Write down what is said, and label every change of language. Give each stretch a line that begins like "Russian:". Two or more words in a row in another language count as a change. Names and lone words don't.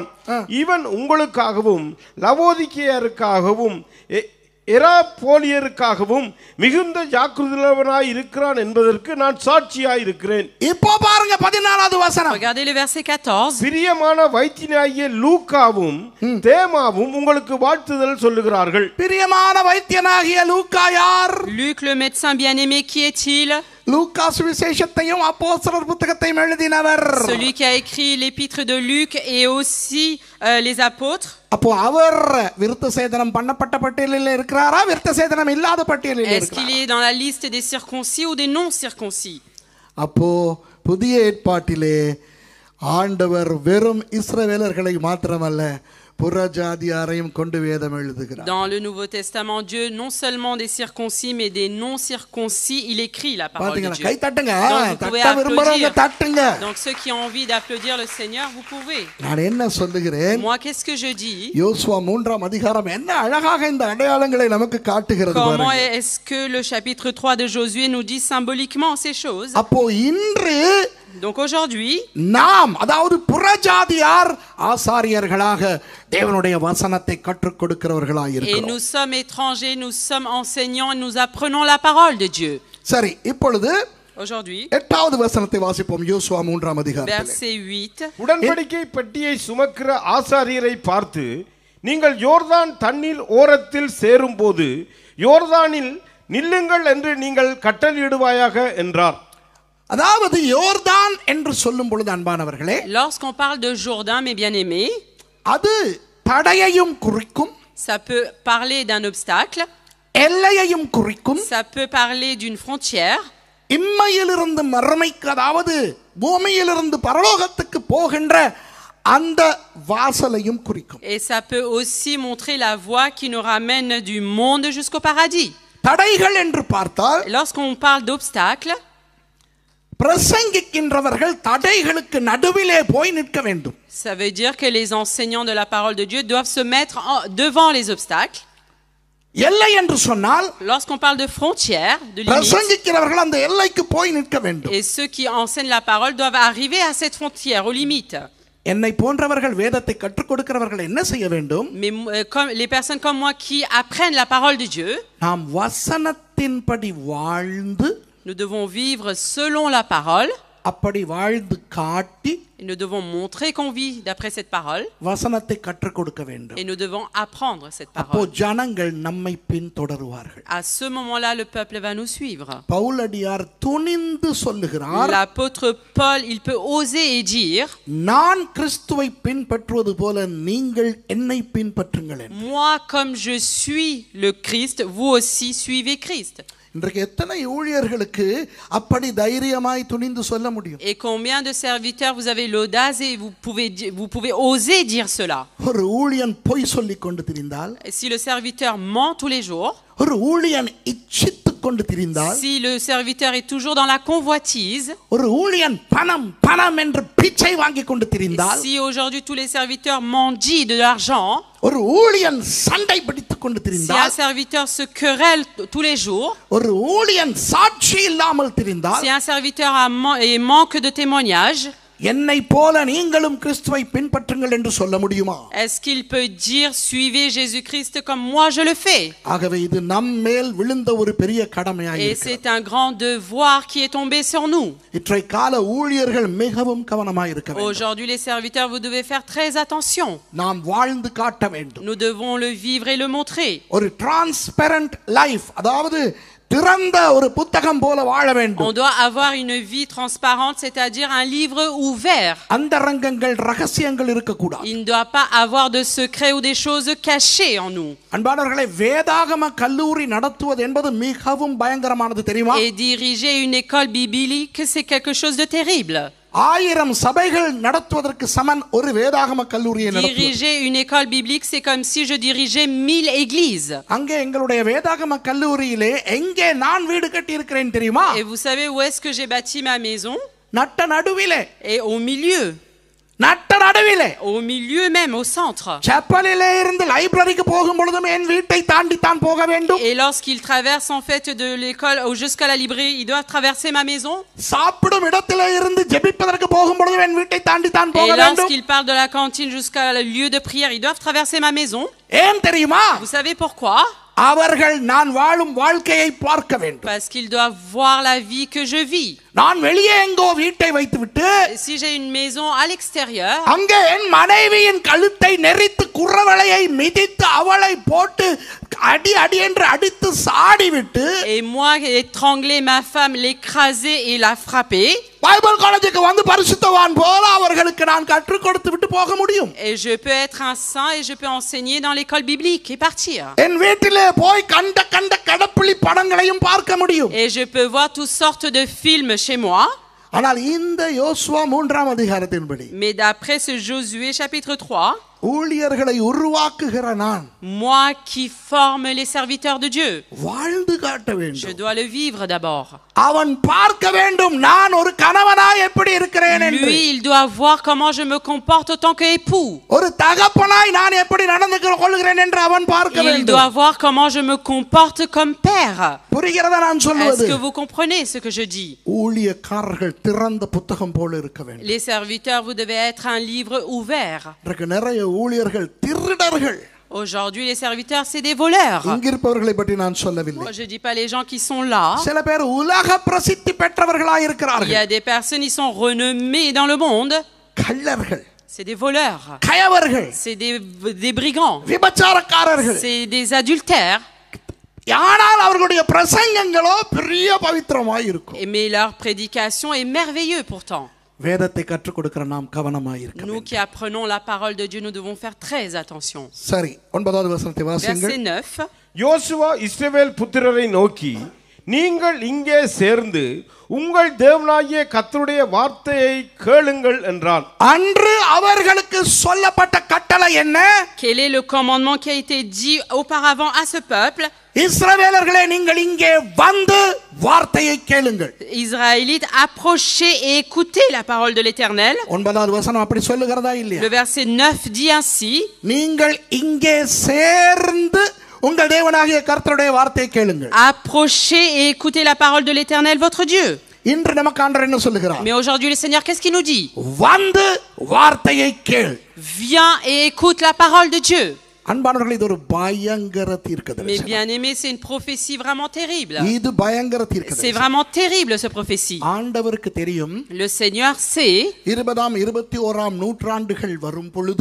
Tamil: இவன் உங்களுக்காகவும் லவோதிக்கேயருக்காகவும் எராபோலியருக்காகவும் மிகுந்த ஜாக்கிரதையுள்ளவனாய் இருக்கிறான் என்பதற்கு நான் சாட்சியாய் இருக்கிறேன். இப்போ பாருங்க 14வது வசனம்.
French: Regardez le verset 14.
Tamil: பிரியமான வைத்தியனாகிய லூக்காவும் தேமாவும் உங்களுக்கு வாழ்த்துதல் சொல்லுகிறார்கள். பிரியமான வைத்தியனாகிய லூக்கா யார்?
French: Luc le médecin bien-aimé, qui est-il?
Tamil: லூக்கா சுவிசேஷத்தையும் அப்போஸ்தலர் புத்தகத்தையும் எழுதினவர்.
French: Celui qui a écrit l'épître de Luc et aussi les apôtres.
Tamil: அப்போ அவர் விருத்த சேதனம் பண்ணப்பட்ட பட்டியலில் இருக்கிறாரா, விருத்த சேதனம் இல்லாத பட்டியலில்
French: Est-ce qu'il
Tamil: இருக்கிறாரா?
French: est dans la liste des circoncis ou des non circoncis?
Tamil: அப்போ புதிய ஏற்பாட்டிலே ஆண்டவர் வெறும் இஸ்ரவேலர்களை மாத்திரமல்ல புறஜாதியாரையும் கொண்டு வேதம் எழுதுகிறார்.
French: Dans le Nouveau Testament, Dieu non seulement des circoncis mais des non circoncis, il écrit la parole de
Tamil: பாத்தீங்களா?
French: Dieu.
Tamil: கை தட்டுங்க.
French: Donc, vous pouvez
Tamil: தட்ட விரும்புறவங்க
French: applaudir.
Tamil: தட்டுங்க.
French: Donc ceux qui ont envie d'applaudir le Seigneur, vous pouvez.
Tamil: நான் என்ன சொல்லுகிறேன்?
French: Moi, qu'est-ce que je dis?
Tamil: யோசுவா 3ஆம் அதிகாரம் என்ன அழகாக இந்த அடையாளங்களை நமக்கு காட்டுகிறது
French: Comment
Tamil: பாருங்க.
French: est-ce que le chapitre 3 de Josué nous dit symboliquement ces choses?
Tamil: அப்போ இன்று
French: Donc aujourd'hui,
Tamil: நாம் அதாவது புறஜாதியார் ஆசாரியர்களாக தேவனுடைய வசனத்தை கற்றுக் கொடுக்கிறவர்களாக
French: et
Tamil: இருக்கிறோம்.
French: nous sommes étrangers, nous sommes enseignants et nous apprenons la parole de Dieu.
Tamil: சரி, இப்பொழுது
French: Aujourd'hui,
Tamil: 8வது வசனத்தை வாசிப்போம். யோசுவா 3ஆம் அதிகாரத்தில்
French: verset 8.
Tamil: உடன்படிக்கை பெட்டியை சுமக்கிற ஆசாரியரை பார்த்து நீங்கள் யோர்தான் தண்ணீர் ஓரத்தில் சேரும்போது யோர்தானில் நில்லுங்கள் என்று நீங்கள் கட்டளையிடுவாயாக என்றார். அதாவது யோர்தான் என்று சொல்லும் பொழுது அன்பானவர்களே,
French: Lorsqu'on parle de Jourdain, mes bien-aimés,
Tamil: அது தடையையும் குறிக்கும்,
French: ça peut parler d'un obstacle,
Tamil: எல்லையையும் குறிக்கும்,
French: ça peut parler d'une frontière,
Tamil: இம்மையிலிருந்து மறுமைக்கு அதாவது பூமியிலிருந்து பரலோகத்துக்கு போகின்ற அந்த வாசலையும் குறிக்கும்.
French: et ça peut aussi montrer la voie qui nous ramène du monde jusqu'au paradis.
Tamil: தடைகள் என்று பார்த்தால்
French: Lorsqu'on parle d'obstacles,
Tamil: பிரசங்கிக்கின்றவர்கள் தடைகளுக்கு நடுவிலே போய் நிற்க வேண்டும்.
French: ça veut dire que les enseignants de la parole de Dieu doivent se mettre devant les obstacles.
Tamil: எல்லை என்று சொன்னால்
French: Lorsqu'on parle de frontières, de limites,
Tamil: பிரசங்கிக்கிறவர்கள் அந்த எல்லைக்கு போய் நிற்க வேண்டும்.
French: et ceux qui enseignent la parole doivent arriver à cette frontière, aux limites.
Tamil: என்னை போன்றவர்கள் வேதத்தை கற்றுக் கொடுக்கிறவர்கள் என்ன செய்ய வேண்டும்?
French: Mais comme les personnes comme moi qui apprennent la parole de Dieu,
Tamil: நாம் வசனத்தின்படி வாழ்ந்து
French: nous devons vivre selon la parole,
Tamil: அப்படி வாழ்ந்து காட்டி
French: et nous devons montrer qu'on vit d'après cette parole,
Tamil: வசனத்தை கற்றுக் கொடுக்க வேண்டும்.
French: et nous devons apprendre cette
Tamil: அப்போ
French: parole.
Tamil: ஜனங்கள் நம்மை பின்தொடருவார்கள்.
French: À ce moment-là, le peuple va nous suivre.
Tamil: பவுலடியார் துணிந்து சொல்லுகிறார்,
French: L'apôtre Paul, il peut oser et dire,
Tamil: நான் கிறிஸ்துவை பின்பற்றுவது போல நீங்கள் என்னை பின்பற்றுங்கள்.
French: moi comme je suis le Christ, vous aussi suivez Christ.
Tamil: இன்றைக்கு எத்தனை ஊழியர்களுக்கு அப்படி தைரியமாய் துணிந்து சொல்ல முடியும்?
French: Et combien de serviteurs vous avez l'audace et vous pouvez oser dire cela?
Tamil: ஒரு ஊழியன் பொய் சொல்லிக் கொண்டு திரிந்தால்,
French: Et si le serviteur ment tous les jours,
Tamil: ஒரு ஊழியன் இச்சித்து அலைத்துக் கொண்டு திரிந்தால்,
French: Si le serviteur est toujours dans la convoitise,
Tamil: ஒரு ஊழியன் பணம் பணம் என்று பிச்சை வாங்கி கொண்டு திரிந்தால்,
French: si aujourd'hui tous les serviteurs mendient de l'argent,
Tamil: ஒரு ஊழியன் சண்டை பிடித்துக் கொண்டு
French: si un
Tamil: திரிந்தால்,
French: serviteur se querelle tous les jours,
Tamil: ஒரு ஊழியன் சாட்சி இல்லாமல் திரிந்தால்,
French: si un serviteur manque de témoignage,
Tamil: என்னை போல நீங்களும் கிறிஸ்துவை பின்பற்றுங்கள் என்று சொல்ல முடியுமா?
French: est-ce qu'il peut dire suivez Jésus-Christ comme moi je le fais?
Tamil: ஆகவே இது நம் மேல் விழுந்த ஒரு பெரிய கடமையாய்
French: Et
Tamil: இருக்கிறது.
French: c'est un grand devoir qui est tombé sur nous.
Tamil: இன்றைய கால ஊழியர்கள் மிகவும் கவனமாய் இருக்க வேண்டும்.
French: Aujourd'hui les serviteurs, vous devez faire très attention.
Tamil: நாம் வாழ்ந்து காட்ட வேண்டும்.
French: Nous devons le vivre et le montrer.
Tamil: ஒரு
English: transparent life,
Tamil: அதாவது திறந்த ஒரு புத்தகம் போல வாழ
French: On
Tamil: வேண்டும்.
French: doit avoir une vie transparente, c'est-à-dire un livre ouvert.
Tamil: அந்தரங்கங்கள் ரகசியங்கள் இருக்கக்கூடாது.
French: Il ne doit pas avoir de secrets ou des choses cachées en nous.
Tamil: அன்பானவர்களே, வேதாகம கல்லூரி நடத்துவது என்பது மிகவும் பயங்கரமானது தெரியுமா?
French: Et diriger une école biblique, c'est quelque chose de terrible.
Tamil: 1000 சபைகள் நடத்துவதற்கு சமன் ஒரு வேதாகம கல்லூரியை நடத்துவது.
French: Diriger une école biblique, c'est comme si je dirigeais 1000 églises.
Tamil: அங்கே எங்களுடைய வேதாகம கல்லூரியிலே எங்கே நான் வீடு கட்டி இருக்கிறேன் தெரியுமா?
French: Et vous savez où est-ce que j'ai bâti ma maison?
Tamil: நட்ட நடுவிலே,
French: Et au milieu.
Tamil: நட்ட நடுவிலே,
French: Au milieu même, au centre.
Tamil: செப்பலிலே இருந்து லைப்ரரிக்கு போகும் பொழுதும் என் வீட்டை தாண்டி தான் போக வேண்டும்.
French: Et lorsqu'ils traversent en fait de l'école jusqu'à la librairie, ils doivent traverser ma maison.
Tamil: சாப்பிடும் இடத்திலே இருந்து ஜெபிப்பதற்கு போகும் பொழுதும் என் வீட்டை தாண்டி தான்
French: Et
Tamil: போக வேண்டும்.
French: lorsqu'ils parlent de la cantine jusqu'à le lieu de prière, ils doivent traverser ma maison.
Tamil: ஏன் தெரியுமா?
French: Vous savez pourquoi?
Tamil: அவர்கள் நான் வாழும் வாழ்க்கையை பார்க்க வேண்டும்.
French: Parce qu'ils doivent voir la vie que je vis.
Tamil: நான் வெளியே எங்கோ வீட்டை வைத்துவிட்டு
French: Et si j'ai une maison à l'extérieur,
Tamil: அங்கே என் மனைவியின் கழுத்தை நெரித்து குறவளையை மிதித்து அவளை போட்டு அடி அடி என்று அடித்து சாடிவிட்டு
French: et moi étrangler ma femme, l'écraser et la frapper,
English: Bible college
Tamil: வந்து பரிசுத்தவான் போல அவர்களுக்கு நான் கற்றுக் கொடுத்து விட்டு போக முடியும்.
French: et je peux être un saint et je peux enseigner dans l'école biblique et partir.
Tamil: என் வீட்டிலே போய் கண்ட கண்ட கடப்புளி படங்களையும் பார்க்க முடியும்.
French: Et je peux voir toutes sortes de films chez moi.
Tamil: ஆனால் இந்த யோசுவா 3ஆம் அதிகாரத்தின்படி,
French: Mais d'après ce Josué chapitre 3,
Tamil: ஊழியர்களை உருவாக்குகிற நான்
French: moi qui forme les serviteurs de Dieu,
Tamil: வாழ்ந்து காட்ட
French: je
Tamil: வேண்டும்.
French: dois le vivre d'abord.
Tamil: அவன் பார்க்க வேண்டும் நான் ஒரு கணவனாய் எப்படி இருக்கிறேன் என்று.
French: Lui, il doit voir comment je me comporte en tant qu'époux.
Tamil: ஒரு தகப்பனாய் நான் எப்படி நடந்து கொள்கிறேன் என்று அவன் பார்க்க
French: Il
Tamil: வேண்டும்.
French: doit voir comment je me comporte comme père.
Tamil: புரிகிறதா நான்
French: Est-ce
Tamil: சொல்வது?
French: que vous comprenez ce que je dis?
Tamil: ஊழியக்காரர்கள் திறந்த புத்தகம் போல இருக்க வேண்டும்.
French: Les serviteurs, vous devez être un livre ouvert.
Tamil: இன்றைக்கு நிறைய ஊழியர்கள் திருடர்கள்.
French: Aujourd'hui, les serviteurs, c'est des voleurs.
Tamil: இங்கிருப்பவர்களை பற்றி நான் சொல்லவில்லை.
French: Moi, je dis pas les gens qui sont là.
Tamil: சில பேர் உலக பிரசித்தி பெற்றவர்களாய்
French: Il y
Tamil: இருக்கிறார்கள்.
French: a des personnes qui sont renommées dans le monde.
Tamil: கள்ளர்கள்,
French: C'est des voleurs.
Tamil: கயவர்கள்,
French: C'est des brigands.
Tamil: விபச்சாரக்காரர்கள்.
French: C'est des adultères.
Tamil: ஆனால் அவர்களுடைய பிரசங்கங்களோ பெரிய பவித்திரமாய் இருக்கும்.
French: Mais leur prédication est merveilleuse pourtant.
Tamil: வேதத்தை கற்றுக் கொடுக்கிற நாம் கவனமாய் இருக்க
French: Nous
Tamil: வேண்டும்.
French: qui apprenons la parole de Dieu, nous devons faire très attention.
Tamil: சரி, 9வது வசனத்தை வாசியுங்கள்.
French: Verset 9.
Tamil: யோசுவா இஸ்ரவேல் புத்திரரை நோக்கி, நீங்கள் இங்கே சேர்ந்து உங்கள் தேவனாகிய கர்த்தருடைய வார்த்தையை கேளுங்கள் என்றான். அன்று அவர்களுக்கு சொல்லப்பட்ட கட்டளை என்ன?
French: Quel est le commandement qui a été dit auparavant à ce peuple?
Tamil: இஸ்ரவேலர்களே, நீங்கள் இங்கே வந்து வார்த்தையை கேளுங்கள்.
French: Israélites, approchez et écoutez la parole de l'Éternel.
Tamil: 9வது வசனம் அப்படி சொல்லுகிறதா இல்லையா?
French: Le verset 9 dit ainsi.
Tamil: நீங்கள் இங்கே சேர்ந்து உங்கள் தேவனாகிய கர்த்தருடைய வார்த்தையை கேளுங்கள்.
French: Approchez et écoutez la parole de l'Éternel, votre Dieu.
Tamil: இன்று நமக்கு ஆண்டவர் என்ன சொல்லுகிறார்?
French: Mais aujourd'hui, le Seigneur, qu'est-ce qu'il nous dit?
Tamil: வந்து வார்த்தையை கேள்.
French: Viens et écoute la parole de Dieu.
Tamil: அன்பானவர்களே, இது ஒரு பயங்கர
French: Mais
Tamil: தீர்க்கதரிசனம்.
French: bien aimé, c'est une prophétie vraiment terrible.
Tamil: இது பயங்கர
French: C'est
Tamil: தீர்க்கதரிசனம்.
French: vraiment terrible, cette prophétie.
Tamil: ஆண்டவருக்கு தெரியும்,
French: Le Seigneur sait,
Tamil: 20ஆம் 21ஆம் நூற்றாண்டுகள் வரும் பொழுது